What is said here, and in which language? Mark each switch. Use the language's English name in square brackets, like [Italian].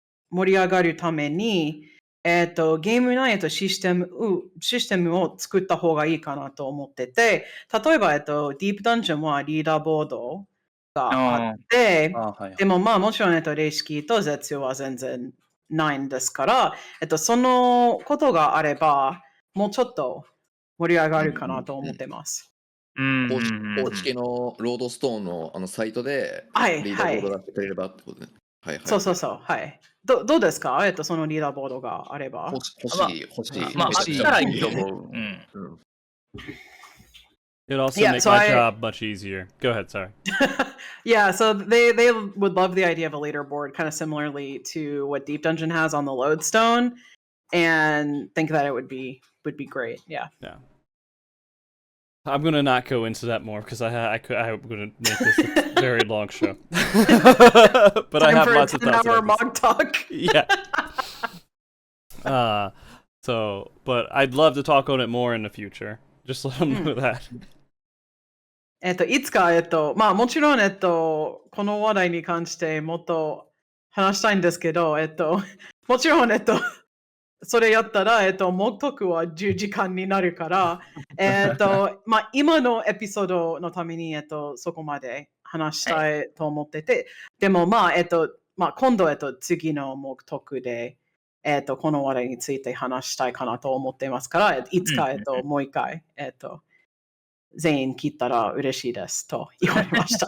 [Japanese] 盛り上がるために、ゲーム内、システムを作った方がいいかなと思ってて、例えば、ディープダンジョンはリーダーボードがあって、でもまあ、もちろん、レイスキーと絶用は全然ないんですから、そのことがあれば、もうちょっと盛り上がるかなと思ってます。公式のロードストーンのサイトでリーダーボード出してくれればってことね。そう。はい。どうですか？そのリーダーボードがあれば。欲しい。まあ、あったらいいと思う。 [English] It also makes my job much easier. Go ahead, sorry. Yeah, so they would love the idea of a leaderboard, kind of similarly to what Deep Dungeon has on the Lodestone, and think that it would be great. Yeah. I'm gonna not go into that more because I'm gonna make this a very long show. But I have lots of thoughts. Time for a 10-hour MogTalk. Yeah. But I'd love to talk on it more in the future. Just let them know that. [Japanese] いつか、まあもちろん、この話題に関してもっと話したいんですけど、もちろん、それやったら、MogTalkは10時間になるから、まあ今のエピソードのために、そこまで話したいと思ってて、でもまあ、まあ今度、次のMogTalkで、この話題について話したいかなと思っていますから、いつか、もう一回、全員聞いたら嬉しいですと言われました。